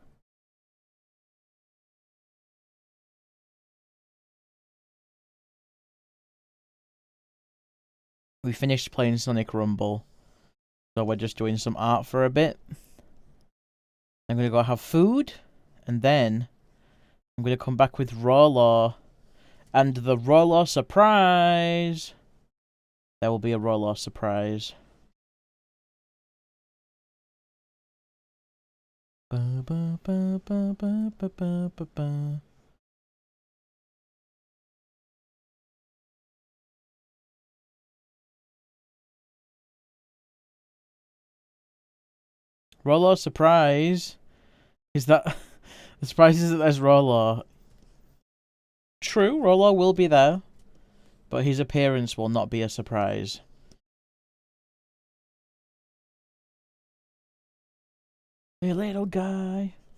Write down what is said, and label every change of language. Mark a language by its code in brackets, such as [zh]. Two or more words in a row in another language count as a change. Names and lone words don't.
[en] We finished playing Sonic Rumble. So we're just doing some art for a bit. I'm gonna go have food. And then I'm gonna come back with Rolo. And the Rolo surprise. There will be a Rolo surprise. Ba, ba, ba, ba, ba, ba, ba, ba, ba. Rolo surprise is that the surprise is that there's Rolo. True, Rolo will be there, but his appearance will not be a surprise. Hey, little guy.